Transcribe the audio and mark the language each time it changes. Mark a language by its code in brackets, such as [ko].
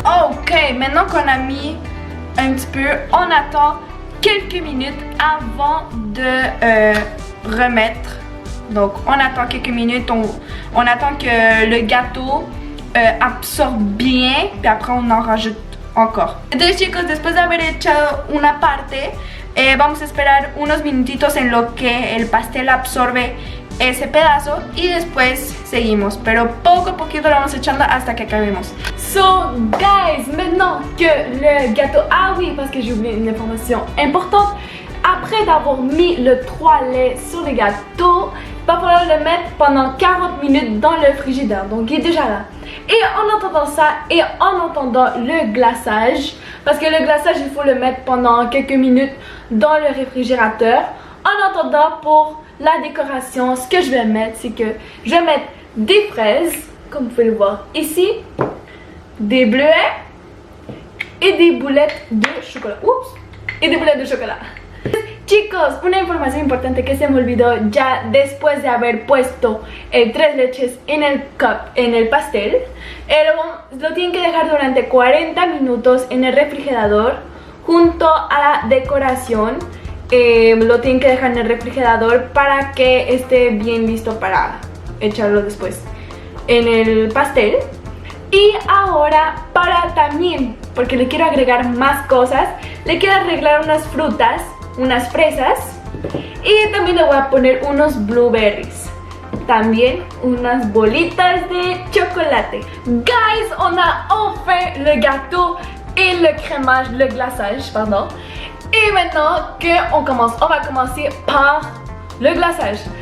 [fr] Ok, maintenant qu'on a mis un petit peu, on attend quelques minutes avant de remettre. Donc on attend quelques minutes, on attend que le gâteau absorbe bien, puis après on en rajoute encore. [es] Entonces chicos, después de haber hecho una parte, vamos a esperar unos minutitos en lo que el pastel absorbe ese pedazo y después seguimos, pero poco a poquito lo vamos echando hasta que acabemos. [fr] So guys, maintenant que le gâteau, ah oui, parce que j'ai oublié une information importante, après d'avoir mis le 3 laits sur le gâteau, il va falloir le mettre pendant 40 minutes dans le frigidaire, donc il est déjà là. Et en entendant ça et en entendant le glaçage, parce que le glaçage il faut le mettre pendant quelques minutes dans le réfrigérateur. En attendant, pour la décoration, ce que je vais mettre, c'est que je vais mettre des fraises, comme vous pouvez le voir ici, des bleuets et des boulettes de chocolat. Oups, et des boulettes de chocolat. [es] Chicos, una información importante que se me olvidó ya después de haber puesto el 3 leches en el cup, en el pastel, lo tienen que dejar durante 40 minutos en el refrigerador junto a la decoración. Lo tienen que dejar en el refrigerador para que esté bien listo para echarlo después en el pastel. Y ahora para también, porque le quiero agregar más cosas, le quiero arreglar unas frutas, unas fresas y también le voy a poner unos blueberries, también unas bolitas de chocolate. [fr] Guys, on a enfin le gâteau et le crémage, le glaçage, pardon. Et maintenant qu'on commence, on va commencer par le glaçage.